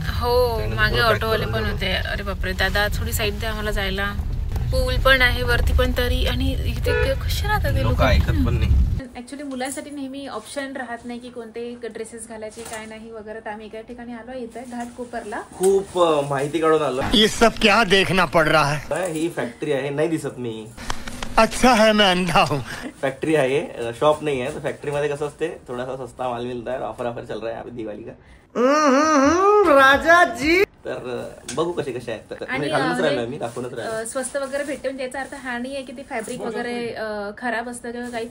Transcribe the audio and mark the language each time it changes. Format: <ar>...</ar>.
<mr>हो, मागे ऑटोवाले पण होते. अरे बापरे दादा, थोडी साईड द्या आम्हाला जायला. पूल पण आहे वरती पण तरी, आणि इथे कसे राहतात ते लोक, ऐकत पण नाही. ऍक्च्युली मुलांसाठी नेहमी ऑप्शन राहत नाही की कोणते ड्रेसेस घालायचे काय नाही वगैरे. तर आम्ही एका ठिकाणी आलो इथे घाटकोपरला. खूप माहिती काढून आलो.</mr> <hi>ये सब क्या देखना पड़ रहा है?</hi> <mr>ही फॅक्टरी आहे, नाही दिसत मी.</mr> <hi>अच्छा है मैं अंधा हूँ.</hi> <mr>फॅक्टरी आहे, शॉप नाही आहे. तर फॅक्टरी मध्ये कसं असते,</mr> <hi>थोडासा सस्ता माल मिलता है, ऑफर चल रहा है अभी दिवाळी का. राजा जी.</hi> <mr>तर बघू कसे कसे आहेत. घालूनच राहिलो मी, दाखवूनच राहिलो. स्वस्त वगैरे भेटते, म्हणजे याचा अर्थ हा नाही आहे की ते फॅब्रिक वगैरे खराब असतं किंवा काही.</mr>